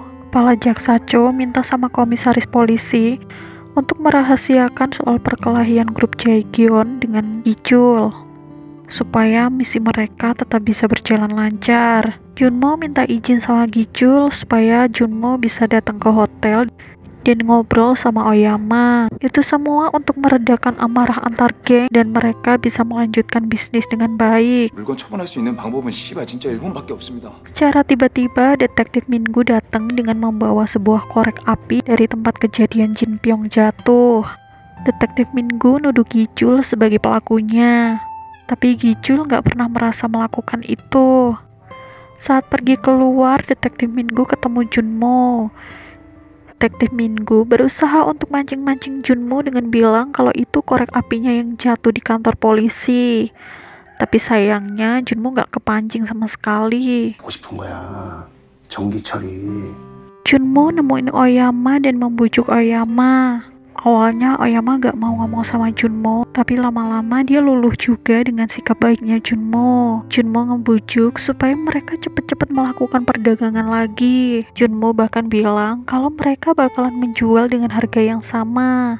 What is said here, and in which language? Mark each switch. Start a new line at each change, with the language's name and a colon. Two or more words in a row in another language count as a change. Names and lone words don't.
Indonesian: Kepala Jaksa Cho minta sama komisaris polisi untuk merahasiakan soal perkelahian grup Jaegyeon dengan Gichul supaya misi mereka tetap bisa berjalan lancar. Junmo minta izin sama Gichul supaya Junmo bisa datang ke hotel dan ngobrol sama Oyama. Itu semua untuk meredakan amarah antar geng dan mereka bisa melanjutkan bisnis dengan baik.
Korean: 물건 처분할 수 있는 방법은 씨발 진짜 일본밖에 없습니다.
Indonesian: Secara tiba-tiba, detektif Mingu datang dengan membawa sebuah korek api dari tempat kejadian Jin Pyong jatuh. Detektif Mingu nuduh Gichul sebagai pelakunya. Tapi Gichul nggak pernah merasa melakukan itu. Saat pergi keluar, detektif Mingu ketemu Junmo. Detektif Mingu berusaha untuk mancing-mancing Junmo dengan bilang kalau itu korek apinya yang jatuh di kantor polisi. Tapi sayangnya Junmo gak kepancing sama sekali.
Korean: 하고 싶은 거야. 전기 처리.
Indonesian: Junmo nemuin Oyama dan membujuk Oyama. Awalnya Oyama gak mau ngomong sama Junmo, tapi lama-lama dia luluh juga dengan sikap baiknya Junmo. Junmo ngebujuk supaya mereka cepet-cepet melakukan perdagangan lagi. Junmo bahkan bilang kalau mereka bakalan menjual dengan harga yang sama.